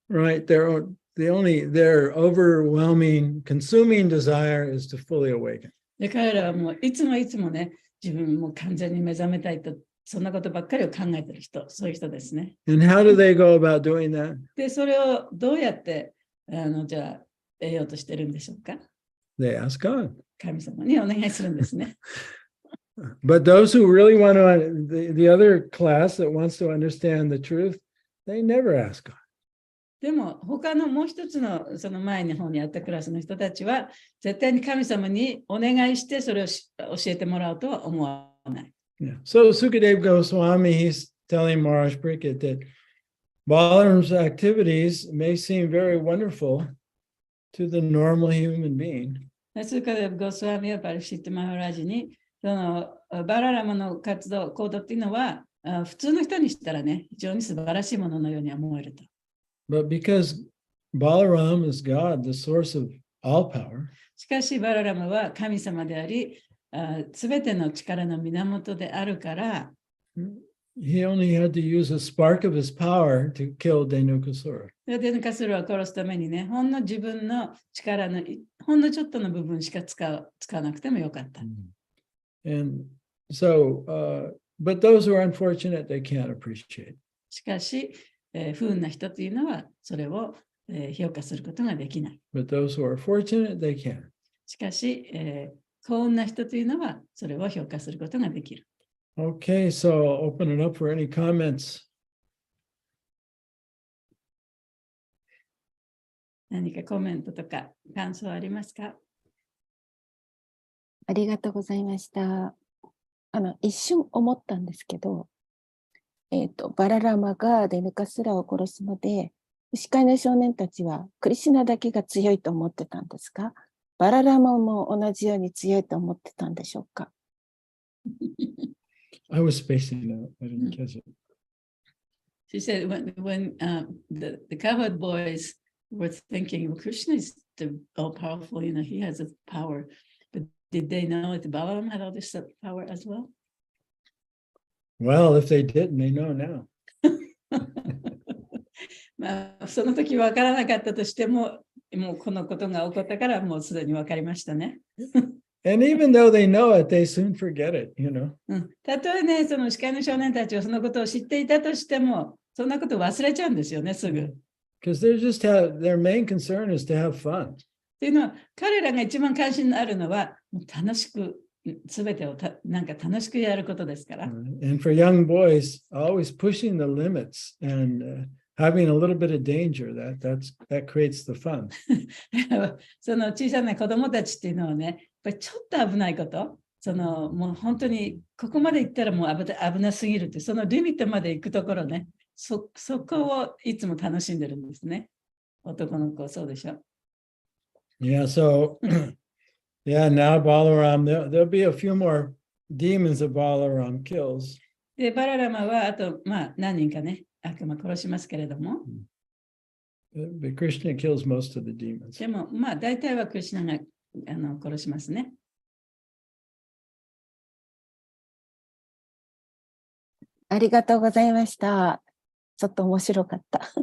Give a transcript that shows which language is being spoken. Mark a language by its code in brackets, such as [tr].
[en] Right? Their overwhelming, consuming desire is to fully awaken. [ja] で彼らはもういつもね、自分も完全に目覚めたいとそんなことばっかりを考えてる人、そういう人ですね。 [en] And how do they go about doing that? [ja] で、それをどうやってじゃあ得ようとしてるんでしょうか。 [en] They ask God. [ja] 神様にお願いするんですね。 [en] But those who really want to, the other class that wants to understand the truth, they never ask God. [ja] でも他のもう一つのその前の方にあったクラスの人たちは絶対に神様にお願いしてそれを教えてもらうとは思わない。 [en] Yeah. So Sukadeva Goswami, he's telling Maharaj Pariksit that Balaram's activities may seem very wonderful to the normal human being. [ja] それからゴスワミはパリシットマハラジにそのバララマの活動、行動っていうのは普通の人にしたらね、非常に素晴らしいもののように思えると。 [en] But because Balaram is God, the source of all power, [ja] しかしバララマは神様であり、すべての力の源であるから、 [en] he only had to use a spark of his power to kill Dhenukasura. [ja] デヌカスルを殺すためにね、ほんの自分の力のほんのちょっとの部分しか使わなくてもよかった。 [en] And so, but those who are unfortunate, they can't appreciate. [ja] しかし、不運な人というのはそれを、評価することができない。 [en] But those who are fortunate, they can. [ja] しかし、幸運な人というのはそれを評価することができる。 [en] Okay, so I'll open it up for any comments. [ja] 何かコメントとか感想ありますか？ありがとうございました。一瞬思ったんですけど、バララマがデヌカスラを殺すので、牛飼いの少年たちはクリシュナだけが強いと思ってたんですが、バララマも同じように強いと思ってたんでしょうか？ [en] I was spacing out. I didn't catch it. She said when the cowherd boys were thinking, well, Krishna is the all-powerful, you know, he has the power. But did they know that Balaram had all this power as well? Well, if they didn't, they know now. [ja] まあ、その時分からなかったとしても、もうこのことが起こったからもうすでに分かりましたね。 [en] And even though they know it, they soon forget it, you know. [ja] たとえね、その司会の少年たちはそのことを知っていたとしても、そんなことを忘れちゃうんですよね、すぐ。 [en] Because their main concern is to have fun. [ja] っていうのは、彼らが一番関心のあるのは、もう楽しく、すべてをなんか楽しくやることですから。 [en] And for young boys, always pushing the limits and having a little bit of danger, that creates the fun. [ja] その小さな子供たちっていうのはね、やっぱりちょっと危ないこと、もう本当にここまで行ったらもう危なすぎるって、そのリミットまで行くところね、そこをいつも楽しんでるんですね。男の子、そうでしょ。 [en] Yeah, so yeah, now Balaram, there'll be a few more demons that Balaram kills. [ja] で、バララマはあと、まあ何人かね、悪魔殺しますけれども。 [en] But Krishna kills most of the demons. [ja] でも、まあ大体はクリシュナが殺しますね。ありがとうございました。ちょっと面白かった。